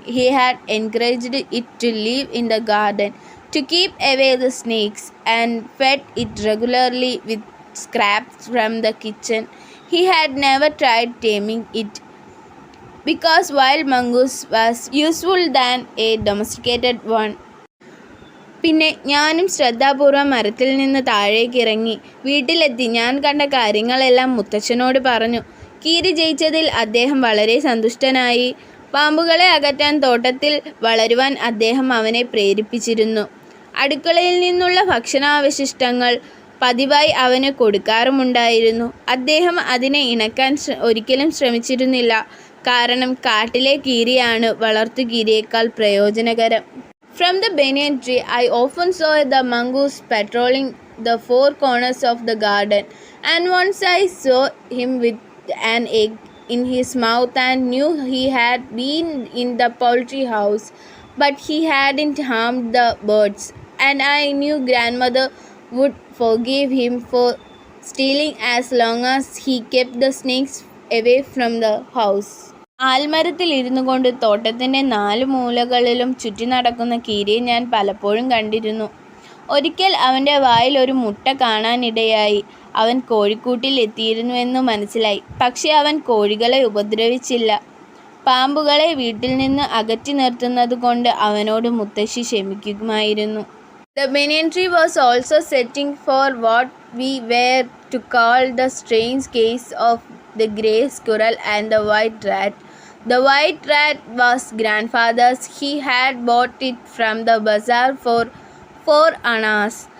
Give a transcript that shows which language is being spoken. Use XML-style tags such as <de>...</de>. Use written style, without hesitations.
<en>He had encouraged it to live in the garden, to keep away the snakes, and fed it regularly with scraps from the kitchen. He had never tried taming it, because wild mongoose was useful than a domesticated one.</en> <ml>പിന്നെ ഞാനും ശ്രദ്ധാപൂർവം മരത്തിൽ നിന്ന് താഴേക്ക് ഇറങ്ങി. വീട്ടിലെത്തി ഞാൻ കണ്ട കാര്യങ്ങളെല്ലാം മുത്തച്ഛനോട് പറഞ്ഞു. കീരി ജയിച്ചതിൽ അദ്ദേഹം വളരെ സന്തുഷ്ടനായി. പാമ്പുകളെ അകറ്റാൻ തോട്ടത്തിൽ വളരുവാൻ അദ്ദേഹം അവനെ പ്രേരിപ്പിച്ചിരുന്നു. അടുക്കളയിൽ നിന്നുള്ള ഭക്ഷണാവശിഷ്ടങ്ങൾ പതിവായി അവന് കൊടുക്കാറുമുണ്ടായിരുന്നു. അദ്ദേഹം അതിനെ ഇണക്കാൻ ഒരിക്കലും ശ്രമിച്ചിരുന്നില്ല. കാരണം കാട്ടിലെ കീരിയാണ് വളർത്തുകീരിയേക്കാൾ പ്രയോജനകരം.</ml> <en>From the banyan tree, I often saw the mongoose patrolling the four corners of the garden, and once I saw him with an egg in his mouth and knew he had been in the poultry house, but he hadn't harmed the birds, and I knew grandmother would forgive him for stealing as long as he kept the snakes away from the house.</en> <ml>ആൽമരത്തിൽ ഇരുന്നു കൊണ്ട് തോട്ടത്തിൻ്റെ 4 മൂലകളിലും ചുറ്റി നടക്കുന്ന കീരിയെ ഞാൻ പലപ്പോഴും കണ്ടിരുന്നു. ഒരിക്കൽ അവൻ്റെ വായിൽ ഒരു മുട്ട കാണാനിടയായി. അവൻ കോഴിക്കൂട്ടിൽ എത്തിയിരുന്നുവെന്ന് മനസ്സിലായി. പക്ഷേ അവൻ കോഴികളെ ഉപദ്രവിച്ചില്ല. പാമ്പുകളെ വീട്ടിൽ നിന്ന് അകറ്റി നിർത്തുന്നതുകൊണ്ട് അവനോട് മുത്തശ്ശി ക്ഷമിക്കുമായിരുന്നു.</ml> <en>The banyan tree was also setting for what we were to call the strange case of the grey squirrel and the white rat. The white rat was grandfather's. He had bought it from the bazaar for 4 annas.</en>